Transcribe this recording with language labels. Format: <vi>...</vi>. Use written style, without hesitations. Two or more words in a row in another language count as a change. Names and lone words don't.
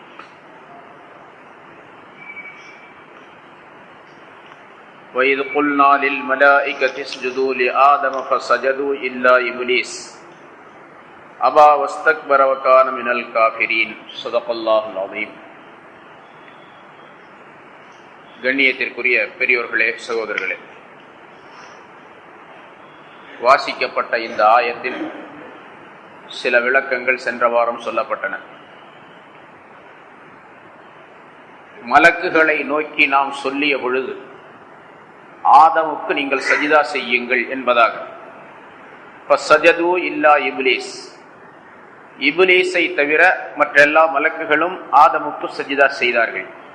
<ar>وإذ قلنا للملائكة اسجدوا لآدم فسجدوا إلا إبليس أبى واستكبر وكان من الكافرين صدق الله العظيم.</ar> <ta>கண்ணியத்திற்குரிய பெரியோர்களே, சகோதரர்களே, வாசிக்கப்பட்ட இந்த ஆயத்தில் சில விளக்கங்கள் சென்ற வாரம் சொல்லப்பட்டன. மலக்குகளை நோக்கி நாம் சொல்லிய பொழுது ஆதமுக்கு நீங்கள் சஜிதா செய்யுங்கள் என்பதாக,</ta> <ar>فسجدوا إلا إبليس,</ar> <ta>இப்லீஸை தவிர மற்ற எல்லா மலக்குகளும் ஆதமுக்கு சஜிதா செய்தார்கள்.</ta>